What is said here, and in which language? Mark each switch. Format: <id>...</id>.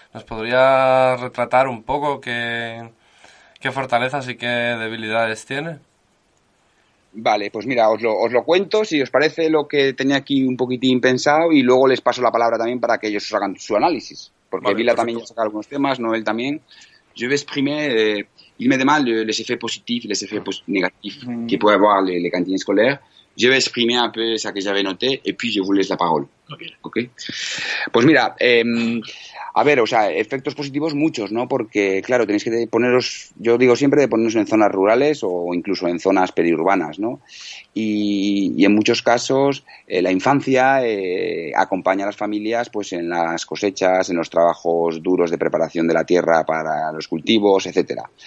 <es>¿Nos podría retratar un poco qué fortalezas y qué debilidades tiene? Vale, pues mira, os lo cuento, si os parece lo que tenía aquí un poquitín pensado y luego les paso la palabra también para que ellos os hagan su análisis. Porque vale, Vila perfecto. también ya saca algunos temas, Noel también.</es> <fr>Je vais exprimer immédiatement les effets positifs et les effets négatifs que puede avoir les cantines scolaires. Je vais exprimer un peu ça que j'avais noté et puis je vous laisse la parole. Okay.</fr> <es>Pues mira, a ver, o sea, efectos positivos muchos, ¿no? Porque, claro, tenéis que poneros, yo digo siempre de ponernos en zonas rurales o incluso en zonas periurbanas, ¿no? Y en muchos casos la infancia acompaña a las familias pues en las cosechas, en los trabajos duros de preparación de la tierra para los cultivos, etcétera.</es>